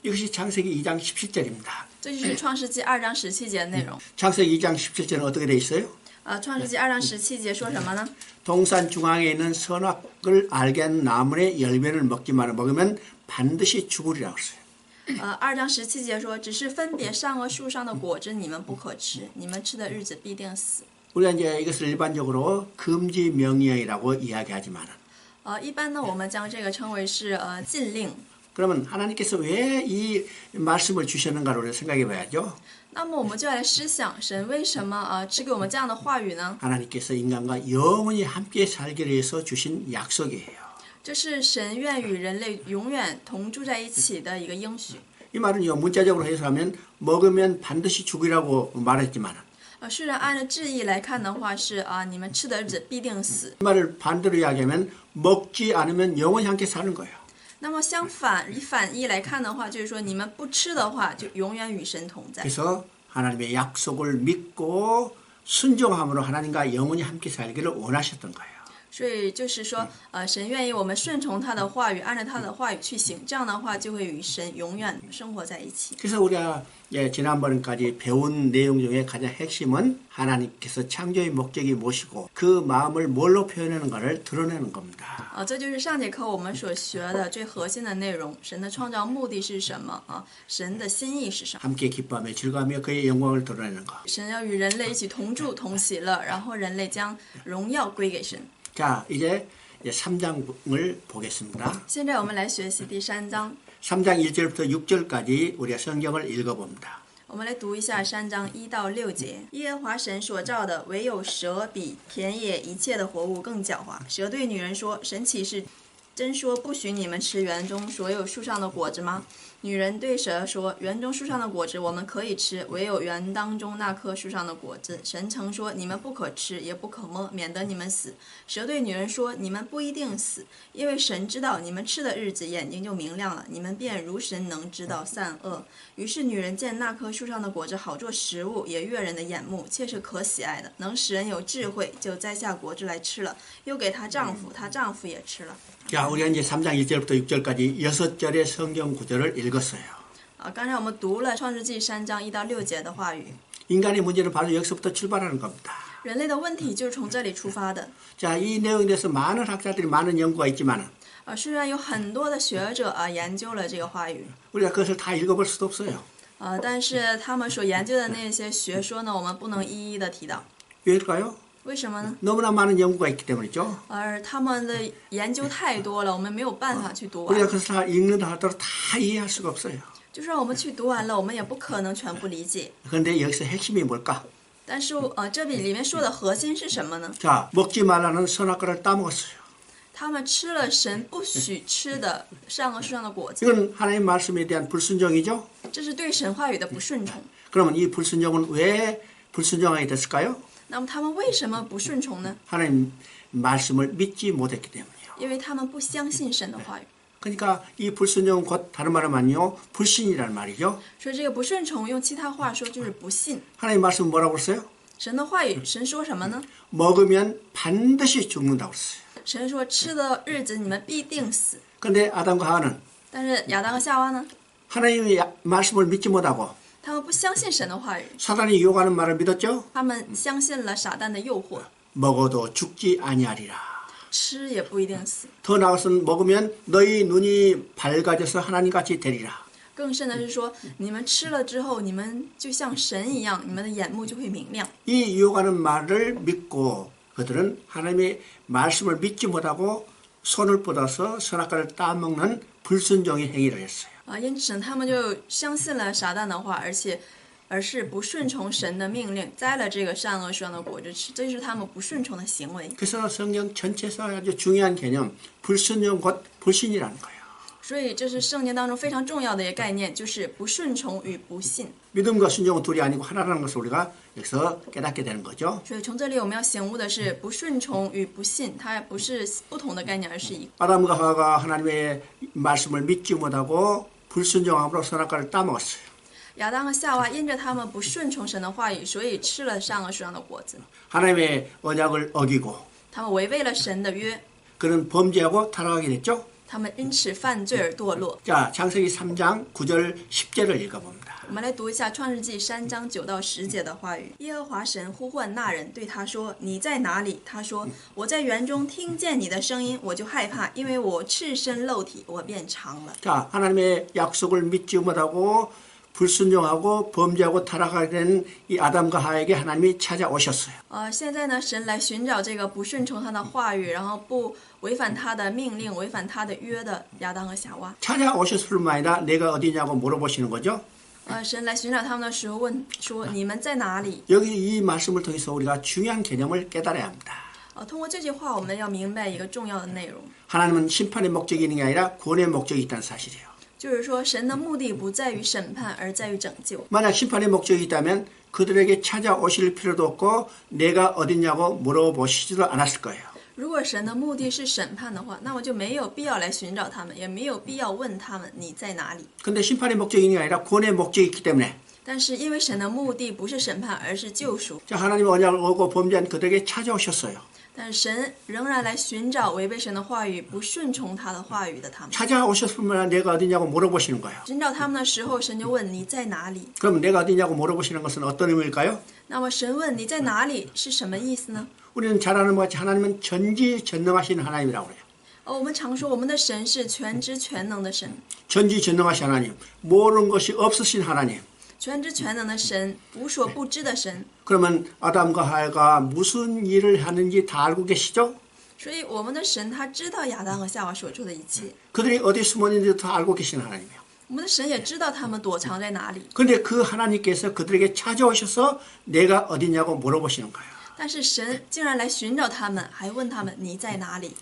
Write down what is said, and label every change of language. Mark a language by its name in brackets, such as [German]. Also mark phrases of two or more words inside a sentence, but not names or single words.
[Korean] 이것이 창세기 2장 17절입니다. [Chinese] 这就是创世纪2章17节的内容。 [Korean] 창세기 2장 17절은 어떻게 돼 있어요? [Chinese] 创世纪2章17节说什么呢？ [Korean] 동산 중앙에 있는 선악을 알게 하는 나무의 열매를 먹으면 반드시 죽으리라고 했어요. [Chinese] 2 章17节说，只是分别善恶树上的果子，你们不可吃，你们吃的日子必定死。 [Korean] 우리가 이제 이것을 일반적으로 금지 명령이라고 이야기하지만은 [Chinese] 一般呢，我们将这个称为是禁令。 [Korean] 그러면 하나님께서 왜 이 말씀을 주셨는가를 우리가 생각해 봐야죠. [Chinese] 那么我们就来思想，神为什么赐给我们这样的话语呢？ [Korean] 하나님께서 인간과 영원히 함께 살기를 위해서 주신 약속이에요. [Chinese] 这是神愿与人类永远同住在一起的一个应许。 [Korean] 이 말은요 문자적으로 해석하면 먹으면 반드시 죽으라고 말했지만 [Chinese] 虽然按照字义来看的话是你们吃的日子必定死。 [Korean] 이 말을 반대로 이야기하면 먹지 않으면 영원히 함께 사는 거예요. [Chinese] 那么相反，以反义来看的话，就是说你们不吃的话，就永远与神同在。 [Korean] 그래서 하나님의 약속을 믿고 순종함으로 하나님과 영원히 함께 살기를 원하셨던 거예요. [Chinese] 所以就是说，神愿意我们顺从他的话语，按照他的话语去行，这样的话就会与神永远生活在一起。 [Korean] 그래서 우리가 지난번까지 배운 내용 중에 가장 핵심은 하나님께서 창조의 목적이 무엇이고 그 마음을 뭘로 표현하는가를 드러내는 겁니다. [Chinese] 这就是上节课我们所学的最核心的内容。神的创造目的是什么神的心意是什么？ [Korean] 함께 기뻐하며 즐거워하며 그의 영광을 드러내는 것. [Chinese] 神要与人类一起同住同喜乐，然后人类将荣耀归给神。 [Korean] 자, 이제 3장을 보겠습니다. [Chinese] 现在我们来学习第3章。 [Korean] 3장 1절부터 6절까지 우리가 성경을 읽어봅니다. [Chinese] 我们来读一下3章1到6节。耶和华神所造的，唯有蛇比田野一切的活物更狡猾。蛇对女人说：“神岂是真说不许你们吃园中所有树上的果子吗？” 女人对蛇说：“园中树上的果子我们可以吃，唯有园当中那棵树上的果子，神曾说你们不可吃，也不可摸，免得你们死。” 蛇对女人说：“你们不一定死，因为神知道你们吃的日子，眼睛就明亮了，你们便如神能知道善恶。” 于是女人见那棵树上的果子好做食物，也悦人的眼目，切是可喜爱的，能使人有智慧，就摘下果子来吃了，又给她丈夫，她丈夫也吃了。 [Korean] 자, 우리가 이제 3장 1절부터 6절까지 6절의 성경 구절을 읽었어요. [Chinese] 刚才我们读了创世纪3章1到6节的话语。 [Korean] 인간의 문제는 바로 여기서부터 출발하는 겁니다. [Chinese] 人类的问题就是从这里出发的。 [Korean] 자, 이 내용에 대해서 많은 학자들이 많은 연구가 있지만 [Chinese] 虽然有很多的学者研究了这个话语， [Korean] 우리가 그것을 다 읽어볼 수도 없어요. [Chinese] 但是他们所研究的那些学说呢，我们不能一一的提到。 [Korean] 왜일까요? [Chinese] 为什么呢？ [Korean] 너무나 많은 연구가 있기 때문이죠. [Chinese] 而他们的研究太多了，我们没有办法去读 [Korean] 우리가 [Chinese] 完。 [Korean] 그것을 다 읽는다 하더라도 다 이해할 수가 없어요. [Chinese] 就算我们去读完了，我们也不可能全部理解。 [Korean] 그런데 여기서 핵심이 뭘까? [Chinese] 但是这里面说的核心是什么呢？ [Korean] 자, 먹지 말라는 선악과를 따먹었어요. [Chinese] 他们吃了神不许吃的善恶树上的果子， [Korean] 이건 하나님 말씀에 대한 불순종이죠. [Chinese] 这是对神话语的不顺从。 [Korean] 그러면 이 불순종은 왜 불순종하게 됐을까요? [Chinese] 那么他们为什么不顺从呢？ [Korean] 하나님 말씀을 믿지 못했기 때문이에요. [Chinese] 因为他们不相信神的话语。 [Korean] 그러니까 이 불순종은 곧 다른 말로 하면요 불신이란 말이죠. [Chinese] 所以这个不顺从，用其他话说就是不信。 [Korean] 하나님 말씀은 뭐라고 그랬어요? [Chinese] 神的话语，神说什么呢？ [Korean] 먹으면 반드시 죽는다고 그랬어요. [Chinese] 神说吃的日子你们必定死。 [Korean] 그런데 아담과 하와는 [Chinese] 但是亚当和夏娃呢？ [Korean] 하나님의 말씀을 믿지 못하고 [Chinese] 他们不相信神的话语， [Korean] 사단이 유혹하는 말을 믿었죠. [Chinese] 他们相信了撒旦的诱惑， [Korean] 먹어도 죽지 아니하리라. [Chinese] 吃也不一定死。 [Korean] 더 나아가서는 먹으면 너희 눈이 밝아져서 하나님같이 되리라. [Chinese] 更甚的是说，你们吃了之后，你们就像神一样，你们的眼目就会明亮。 [Korean] 이 유혹하는 말을 믿고 그들은 하나님의 말씀을 믿지 못하고 손을 뻗어서 선악과를 따먹는 불순종의 행위를 했어요. [Chinese] 因此他们就相信了撒旦的话，而是不顺从神的命令，摘了这个善恶树上的果子吃，这就是他们不顺从的行为。 [Korean] 그래서 성경 전체에서 아주 중요한 개념 불순종 곧 불신이라는 거예요. [Chinese] 所以这是圣经当中非常重要的一个概念，就是不顺从与不信。 [Korean] 믿음과 순종은 둘이 아니고 하나라는 것을 우리가 여기서 깨닫게 되는 거죠. [Chinese] 所以从这里我们要醒悟的是，不顺从与不信，它不是不同的概念，而是一个。 [Korean] 아담과 하와가 하나님의 말씀을 믿지 못하고 불순종함으로 선악과를 따먹었어요. [Chinese] 亚当和夏娃因着他们不顺从神的话语，所以吃了善恶树上的果子。 [Korean] 하나님의 언약을 어기고 [Chinese] 他们违背了神的约， [Korean] 그는 범죄하고 타락하게 됐죠. [Chinese] 他们因此犯罪而堕落。 [Korean] 자, 창세기 3장 9절 10절을 읽어봅니다. [Chinese] 我们来读一下创世纪3章9到10节的话语。耶和华神呼唤那人，对他说：“你在哪里？” 他说：“我在园中听见你的声音，我就害怕，因为我赤身露体，我便尝了。” [Korean] 자, 하나님의 약속을 믿지 못하고 불순종하고 범죄하고 타락하게 된 이 아담과 하와에게 하나님이 찾아오셨어요. [Chinese] 现在呢，神来寻找这个不顺从他的话语，然后不违反他的命令、违反他的约的亚当和夏娃。 [Korean] 찾아오셨을 뿐만 아니라 내가 어디냐고 물어보시는 거죠. [Chinese] 神来寻找他们的时候问说：“你们在哪里？” [Korean] 여기 이 말씀을 통해서 우리가 중요한 개념을 깨달아야 합니다. [Chinese] 通过这句话，我们要明白一个重要的内容， [Korean] 하나님은 심판의 목적이 있는 게 아니라 구원의 목적이 있다는 사실이에요. [Chinese] 就是说，神的目的不在于审判，而在于拯救。 [Korean] 만약 심판의 목적이 있다면 그들에게 찾아오실 필요도 없고 내가 어딨냐고 물어보시지도 않았을 거예요. [Chinese] 如果神的目的是审判的话，那么就没有必要来寻找他们，也没有必要问他们你在哪里。 [Korean] 근데 심판의 목적이 있는 게 아니라 구원의 목적이 있기 때문에 [Chinese] 但是因为神的目的不是审判，而是救赎， [Korean] 자, 하나님의 언약을 오고 범죄한 그들에게 찾아오셨어요. [Chinese] 但是神仍然来寻找违背神的话语、不顺从他的话语的他们。 [Korean] 찾아오셨을 뿐만 아니라 내가 어디냐고 물어보시는 거예요. [Chinese] 寻找他们的时候，神就问你在哪里。 [Korean] 그럼 내가 어디냐고 물어보시는 것은 어떤 의미일까요? [Chinese] 那么神问你在哪里是什么意思呢？ [Korean] 우리는 잘 아는 것 같이 하나님은 전지전능하신 하나님이라고 그래요. [Chinese] 我们常说我们的神是全知全能的神， [Korean] 전지전능하신 하나님, 모르는 것이 없으신 하나님. [Chinese] 全知全能的神，无所不知的神。 [Korean] 그러면 아담과 하와가 무슨 일을 하는지 다 알고 계시죠? [Chinese] 所以我们的神他知道亚当和夏娃所做的一切， [Korean] 그들이 어디 숨어 있는지도 다 알고 계시는 하나님이에요. [Chinese] 我们的神也知道他们躲藏在哪里。 [Korean] 그런데 그 하나님께서 그들에게 찾아오셔서 내가 어디냐고 물어보시는 거예요. [Chinese] 但是神竟然来寻找他们，还问他们你在哪里？